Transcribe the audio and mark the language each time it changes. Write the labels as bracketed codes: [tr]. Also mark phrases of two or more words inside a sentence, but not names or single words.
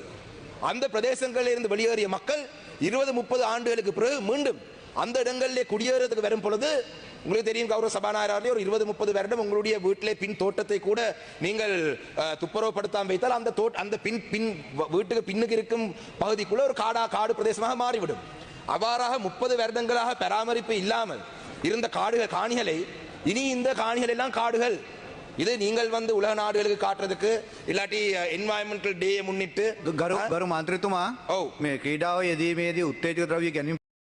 [ta] அந்த பிரதேசங்களில் இருந்து வெளியேறிய மக்கள் 20-30 ஆண்டுகளுக்கு பிறகு மீண்டும் அந்த இடங்களிலே குடியேறதுக்கு வரும் பொழுது உங்களுக்கு தெரியும், கௌரவ சபாநாயகரே, ஒரு 20-30 வருடம் உங்களுடைய வீட்டிலே பின் தோட்டத்தை கூட நீங்கள் துப்புரவுப்படுத்தாமல் வைத்தால் அந்த பின் வீட்டுக்கு பின்னுக்கு இருக்கும் பகுதிக்குள்ள ஒரு காடு பிரதேசமாக மாறிவிடும். அவ்வாறாக 30 வருடங்களாக பராமரிப்பு இல்லாமல் இருந்த காணிகளை இனி இந்த காணிகள் எல்லாம் காடுகள். இது நீங்கள் வந்து உலக நாடுகளுக்கு காட்டுறதுக்கு இல்லாட்டி [en] environmental day [ta] முன்னிட்டு [si] ගරු මන්ත්‍රීතුමා මේ ක්‍රීඩාව යෙදීමේදී උත්තේජක ද්‍රව්‍ය ගැනීම